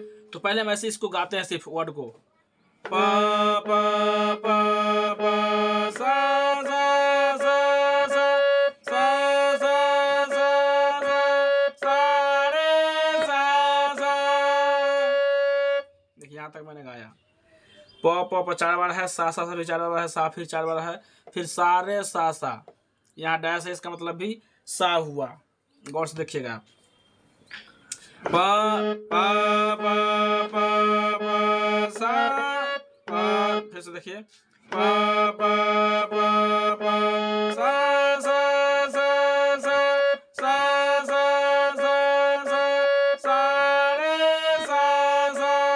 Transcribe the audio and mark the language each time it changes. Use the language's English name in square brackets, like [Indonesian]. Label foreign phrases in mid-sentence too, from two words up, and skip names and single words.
[Hindi] तो पहले हम ऐसे इसको गाते हैं, सिर्फ वर्ड को। प प प प सा सा सा सा सा सा सा सा रे सा सा। देखिए यहाँ तक मैंने गाया। प प 4 बार है, सा सा भी 4 बार है, सा फिर 4 बार है, फिर सा रे सा सा। यहाँ डैश है, इसका मतलब भी सा हुआ। गौर से देखिएगा। प प प प प सा प। फिर से देखिए। प प प प सा सा सा सा सा सा सा सा रे सा सा।